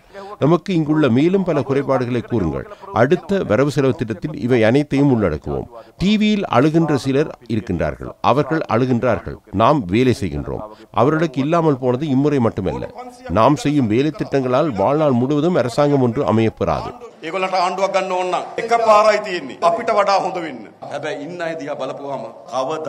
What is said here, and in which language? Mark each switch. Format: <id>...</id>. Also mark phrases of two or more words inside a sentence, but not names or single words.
<ta>நமக்கு இங்குள்ள மேலும் பல குறைபாடுகளை கூறுங்கள். அடுத்த வரவு செலவு திட்டத்தில் இவை அனைத்தையும் உள்ளடக்குவோம். டிவியில் அழுகின்ற சிலர் இருக்கின்றார்கள். அவர்கள் அழுகின்றார்கள். நாம் வேலை செய்கின்றோம். அவர்களுக்கு இல்லாமல் போனது இம்முறை மட்டுமல்ல. நாம் செய்யும் வேலை திட்டங்களால் வாழ்நாள் முழுவதும் அரசாங்கம் ஒன்று அமையப்பெறாது.</ta> <si>ඒගොල්ලන්ට ආණ්ඩුවක් ගන්න ඕන නම් එක පාරයි තියෙන්නේ අපිට වඩා හොඳ වෙන්න. හැබැයි ඉන්න අය දිහා බලපුවාම කවදා</si>